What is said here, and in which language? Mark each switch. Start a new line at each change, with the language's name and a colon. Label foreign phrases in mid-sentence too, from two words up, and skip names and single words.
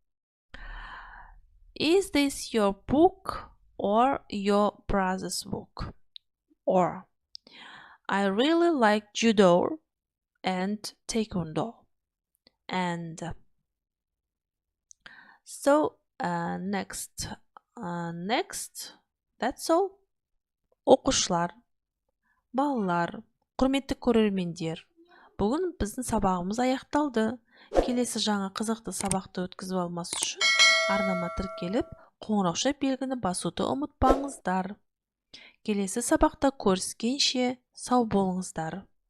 English: Is this your book or your brother's book? Or, I really like judo and taekwondo. And so next, that's all.
Kazakh: Оқушылар, балалар, құрметті көрермендер, бүгін біздің сабағымыз аяқталды. Келесі жаңа қызықты сабақты өткізіп алмас үшін арнама тіркеліп, қоңырауша белгіні басуды ұмытпаңыздар. Келесі сабақта көріскенше сау болыңыздар.